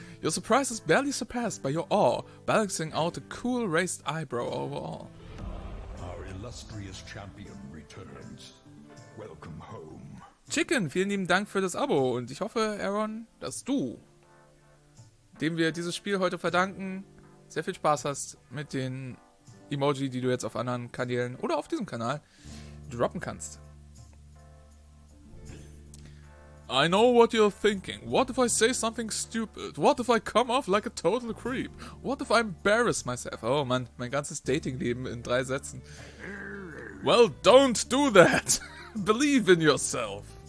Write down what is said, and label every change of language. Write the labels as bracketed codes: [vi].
[en] Your surprise is barely surpassed by your awe, balancing out a cool raised eyebrow over all. Our illustrious champion returns. Welcome home. [de] Schicken, vielen lieben Dank für das Abo und ich hoffe, Aaron, dass du, dem wir dieses Spiel heute verdanken, sehr viel Spaß hast mit den Emoji, die du jetzt auf anderen Kanälen oder auf diesem Kanal droppen kannst. [en] I know what you're thinking. What if I say something stupid? What if I come off like a total creep? What if I embarrass myself? [de] Oh Mann, mein ganzes Datingleben in 3 Sätzen. [en] Well, don't do that. Believe in yourself.